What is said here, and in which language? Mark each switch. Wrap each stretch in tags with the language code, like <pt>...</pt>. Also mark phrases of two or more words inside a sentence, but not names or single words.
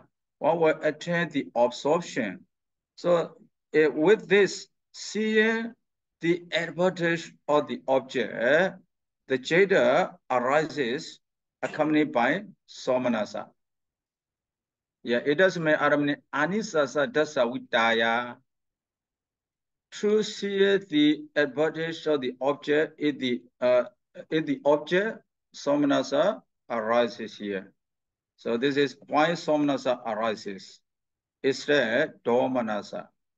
<en>One will attain the absorption. So with this, seeing the advantage of the object, the jada arises accompanied by Somanasa. Yeah, it doesn't mean</en> <pi>anisasa dasa vitaya.</pi> <en>To see the advantage of the object in the object, Somanasa arises here. So this is why Somanasa arises. Instead, Domanasa.</en>